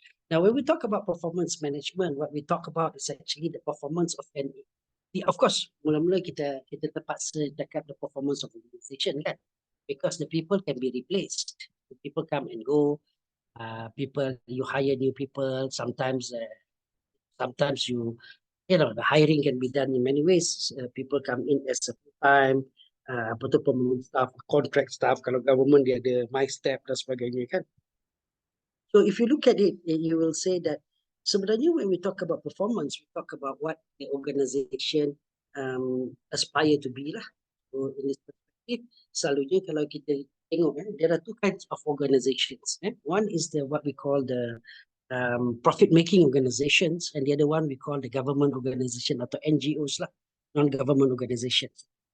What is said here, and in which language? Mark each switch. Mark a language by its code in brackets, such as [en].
[en] Now when we talk about performance management, what we talk about is actually the performance of an, of course, [ms] mula-mula kita terpaksa cakap [en] the performance of organization kan, because the people can be replaced. The people come and go. People, you hire new people. Sometimes you know, the hiring can be done in many ways. People come in as a full-time, permanent staff, contract staff. [ms] Kalau government dia ada my step dan sebagainya kan. [en] So if you look at it, you will say that sebenarnya when we talk about performance, we talk about what the organization aspire to be lah. So in this perspective, [ms] selalunya kalau kita tengok, [en] there are two kinds of organizations. One is what we call the profit-making organizations, and the other one we call the government organization atau NGOs lah, non-government organizations.